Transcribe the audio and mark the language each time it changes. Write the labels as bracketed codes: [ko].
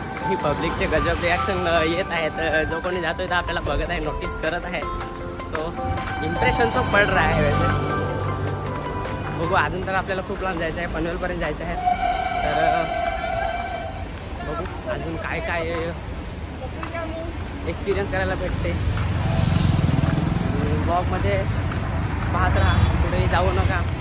[mr] ही पब्लिकचे गजब रिॲक्शन येत आहेत। जो कोणी जातोय तर आपल्याला बघत आहे, नोटीस करत आहे। [hi] तो इम्प्रेशन तो पड रहा है वैसे। [mr] बघू, अजून तर आपल्याला खूप लांब जायचं आहे, पनवेलपर्यंत जायचं आहे। तर बघू अजून काय काय एक्सपिरियन्स करायला भेटते। ब्लॉगमध्ये पाहत राहा, कुठेही जाऊ नका।